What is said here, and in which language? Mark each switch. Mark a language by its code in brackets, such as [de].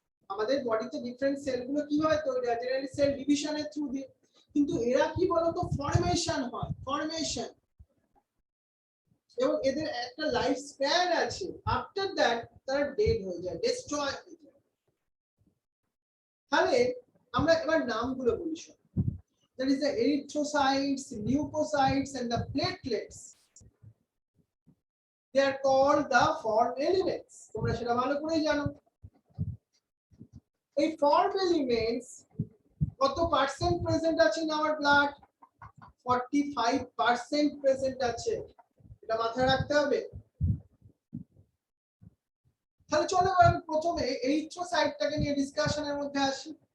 [bn] আমাদের বডিতে ডিফারেন্ট সেলগুলো কিভাবে তৈরি হয়, জেনারেলি সেল ডিভিশনের থ্রু দিয়ে, কিন্তু এরা কি বলতো ফরমেশন হয়, ফরমেশন। এবং এদের একটা লাইফ স্প্যান আছে, আফটার দ্যাট তারা ডেড হয়ে যায়, ডেস্ট্রয় হয়ে যায়। তাহলে আমরা এবার নামগুলো বলি সব। [en] That is the erythrocytes, leukocytes and the platelets. They are called the form elements. [bn] তোমরা সেটা ভালো করেই জানো। এই form elements কত পার্সেন্ট প্রেজেন্ট আছে [en] in our blood? [bn] 45% প্রেজেন্ট আছে, এটা মাথায় রাখতে হবে। তাহলে চলো আমি প্রথমে এরিথ্রোসাইটটাকে নিয়ে ডিসকাশনের মধ্যে আসি।